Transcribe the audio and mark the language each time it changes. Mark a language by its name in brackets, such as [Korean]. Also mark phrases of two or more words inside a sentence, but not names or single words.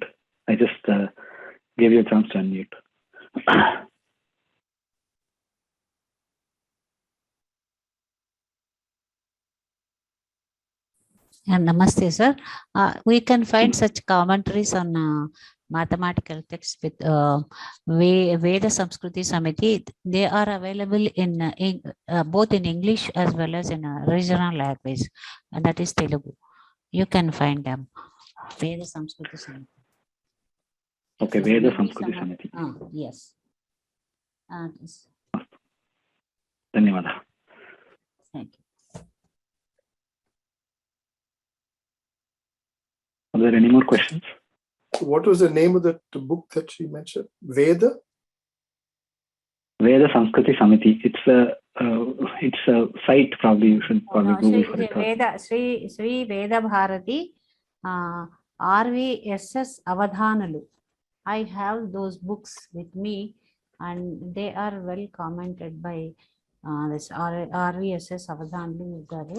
[English] I just gave you a chance to unmute. Namaste, sir. We can find such commentaries on mathematical texts with vyoma-samskrta Samiti. They are available in both in English as well as in a regional language, and that is Telugu. You can find them. Vyoma-samskrta Samiti. Okay, vyoma-samskrta Samiti. Yes. Dhanyawada. Thank you. Are there any more questions? What was the name of the book that she mentioned? Vyoma-samskrta Samiti. It's a site. Probably you should Google for it. Sri Veda Bharati RVSS Avadhanalu. I have those books with me, and they are well commented by this RVSS Avadhanalu.